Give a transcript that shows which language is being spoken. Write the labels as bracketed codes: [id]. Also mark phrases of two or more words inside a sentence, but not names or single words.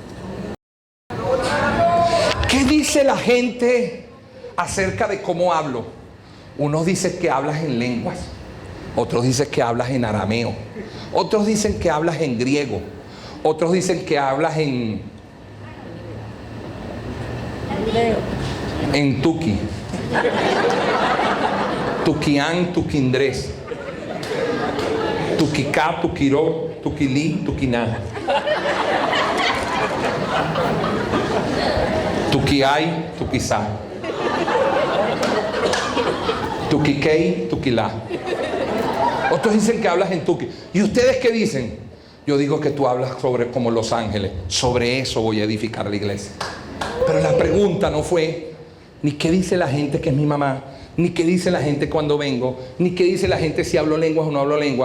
[es] ¿Qué dice la gente acerca de cómo hablo? Unos dicen que hablas en lenguas. Otros dicen que hablas en arameo. Otros dicen que hablas en griego. Otros dicen que hablas en tuki. Tuquián, tuquindrés. Tuquicá, tuquiró, tuquilí, tuquiná. Tuquiay, tuquizá. Tuquiquey, tuquilá. Otros dicen que hablas en tuqui. ¿Y ustedes qué dicen? Yo digo que tú hablas sobre como los ángeles. Sobre eso voy a edificar la iglesia. Pero la pregunta no fue ni qué dice la gente que es mi mamá, ni qué dice la gente cuando vengo, ni qué dice la gente si hablo lenguas o no hablo lenguas.